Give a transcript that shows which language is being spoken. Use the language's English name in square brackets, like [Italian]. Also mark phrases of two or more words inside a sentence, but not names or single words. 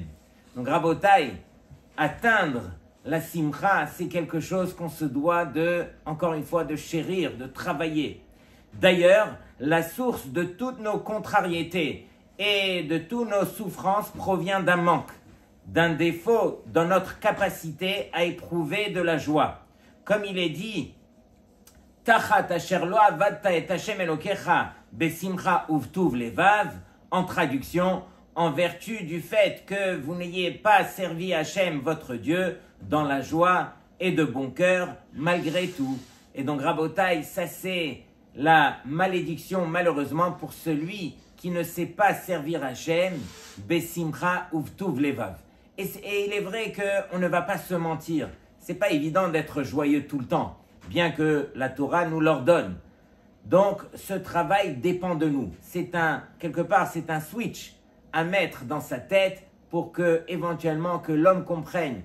[French] Donc, Rabotai, atteindre la simcha, c'est quelque chose qu'on se doit de, encore une fois, de chérir, de travailler. D'ailleurs, la source de toutes nos contrariétés et de toutes nos souffrances provient d'un manque, d'un défaut dans notre capacité à éprouver de la joie. Comme il est dit, [Hebrew] תחת אשר לא עבדת את ה' אלוקיך בשמחה ובטוב לבב, [French] en traduction, en vertu du fait que vous n'ayez pas servi Hashem, votre Dieu, dans la joie et de bon cœur, malgré tout. Et donc, Rabotai, ça c'est la malédiction, malheureusement, pour celui qui ne sait pas servir Hashem, [Hebrew] בשמחה ובטוב לבב. [French] Et il est vrai qu'on ne va pas se mentir. C'est pas évident d'être joyeux tout le temps, bien que la Torah nous l'ordonne. Donc, ce travail dépend de nous. Quelque part, c'est un switch à mettre dans sa tête pour que, éventuellement, que l'homme comprenne.